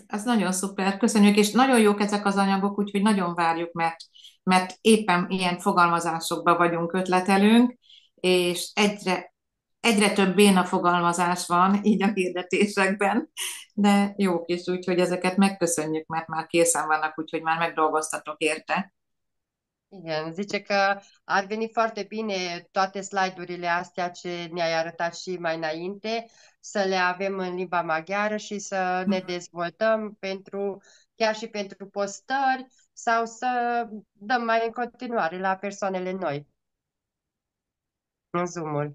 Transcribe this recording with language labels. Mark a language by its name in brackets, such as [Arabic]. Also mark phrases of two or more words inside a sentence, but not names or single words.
[Hungarian] Ez nagyon szuper, köszönjük, és nagyon jók ezek az anyagok, úgyhogy nagyon várjuk, mert éppen ilyen fogalmazásokban vagyunk, ötletelünk, és egyre több béna fogalmazás van így a hirdetésekben, de jók is, úgyhogy ezeket megköszönjük, mert már készen vannak, úgyhogy már megdolgoztatok érte. Igen, [Romanian] zice că ar veni foarte bine toate slide-urile astea ce ne-ai arătat și mai înainte, să le avem în limba maghiară și să ne dezvoltăm chiar și pentru postări sau să dăm mai în continuare la persoanele noi în Zoom-ul.